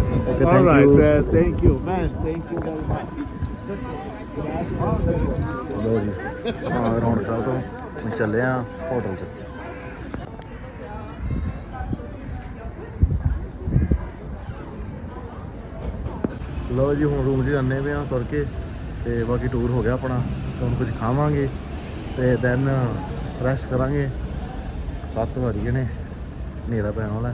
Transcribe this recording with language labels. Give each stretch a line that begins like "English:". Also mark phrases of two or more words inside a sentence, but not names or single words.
English: Okay, All thank right, you. sir. Thank you, man. Thank you very much.
Punjabi: ਲਓ ਜੀ ਹਾਂ ਰੌਣਕਾਂ ਤੋਂ ਮੈਂ ਚੱਲੇ ਆ ਹੋਟਲ 'ਚ ਲਓ ਜੀ ਹੁਣ ਰੂਮ 'ਚ ਜਾਂਦੇ ਪਏ ਆ ਤੁਰ ਕੇ ਤੇ ਬਾਕੀ ਟੂਰ ਹੋ ਗਿਆ ਆਪਣਾ ਹੁਣ ਕੁਝ ਖਾਵਾਂਗੇ ਤੇ ਦੈਨ ਰੈਸਟ ਕਰਾਂਗੇ 7 ਵਜ ਗਏ ਨੇ ਹਨੇਰਾ ਪੈਣ ਵਾਲਾ।